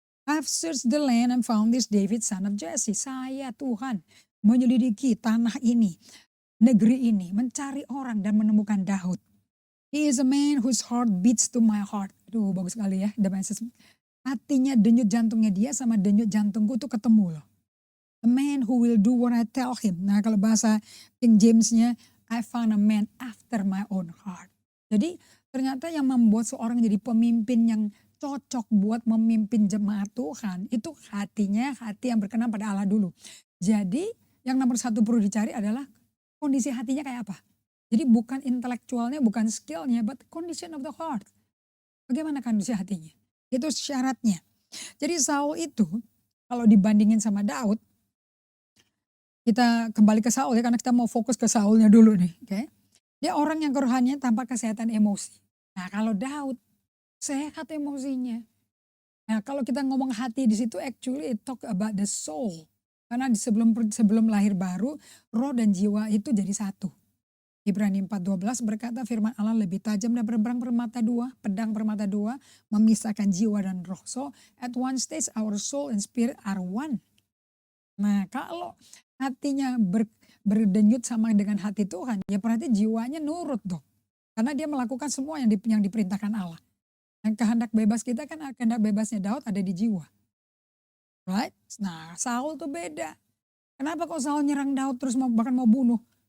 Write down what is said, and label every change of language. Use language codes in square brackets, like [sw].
[en] I've searched the land and found this David son of Jesse. [id] Saya Tuhan menyelidiki tanah ini, negeri ini, mencari orang dan menemukan Daud. [en] He is a man whose heart beats to my heart. [id] Aduh bagus sekali ya. Hatinya, denyut jantungnya dia sama denyut jantungku tuh ketemu loh. [en] A man who will do what I tell him. [id] Nah kalau bahasa King James-nya, [en] I found a man after my own heart. [id] Jadi ternyata yang membuat seorang jadi pemimpin yang cocok buat memimpin jemaat Tuhan, itu hatinya, hati yang berkenan pada Allah dulu. Jadi yang nomor satu perlu dicari adalah kondisi hatinya kayak apa. Jadi bukan intelektualnya, bukan skillnya, [en] but condition of the heart. [id] Bagaimana kondisi hatinya? Itu syaratnya. Jadi Saul itu kalau dibandingin sama Daud, kita kembali ke Saul ya, karena kita mau fokus ke Saulnya dulu nih. Okay? Dia orang yang kerohanian tanpa kesehatan emosi. Nah kalau Daud sehat emosinya. Nah kalau kita ngomong hati di situ, [en] actually it talk about the soul. [id] Karena sebelum lahir baru, roh dan jiwa itu jadi satu. Ibrani 4:12 berkata firman Allah lebih tajam dan berperang permata dua, pedang permata dua, memisahkan jiwa dan roh. [en] So at one stage our soul and spirit are one. [id] Nah kalau hatinya berdenyut sama dengan hati Tuhan, ya berarti jiwanya nurut dong. Karena dia melakukan semua yang diperintahkan Allah. Dan kehendak bebas kita kan, kehendak bebasnya Daud ada di jiwa. Right? Nah Saul tuh beda. Kenapa kok Saul nyerang Daud terus bahkan mau bunuh?